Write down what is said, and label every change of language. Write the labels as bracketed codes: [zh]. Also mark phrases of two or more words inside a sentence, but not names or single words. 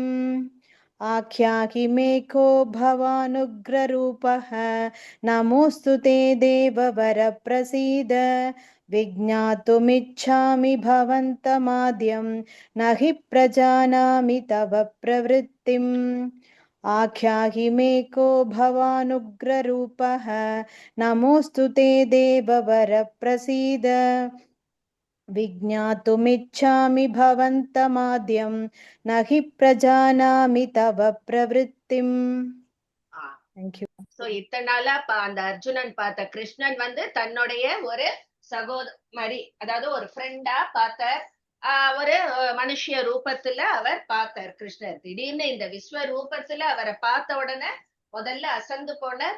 [sa] आख्याहि मे को भवानुग्र रूपः, नमोऽस्तु ते देववर प्रसीद, विज्ञातुमिच्छामि भवन्तमाद्यं, नहि प्रजानामि तव प्रवृत्तिम्. आख्याहि मे को भवानुग्ररूपः नमोऽस्तु ते देववर प्रसीद विज्ञातुमिच्छामि भवन्तमाद्यं न हि प्रजानामि तव प्रवृत्तिम्. [en] Thank you. [ta] சோ இத்தனை நாளா அந்த அர்ஜுனன் பார்த்த கிருஷ்ணன் வந்து தன்னுடைய ஒரு சகோதரி, அதாவது ஒரு ஃப்ரெண்டா பார்த்தார். ஒரு மனுஷிய ரூபத்துல அவர் பார்த்தார் கிருஷ்ணர். திடீர்னு இந்த விஸ்வ ரூபத்துல அவரை பார்த்த உடனே முதல்ல அசந்து போனார்.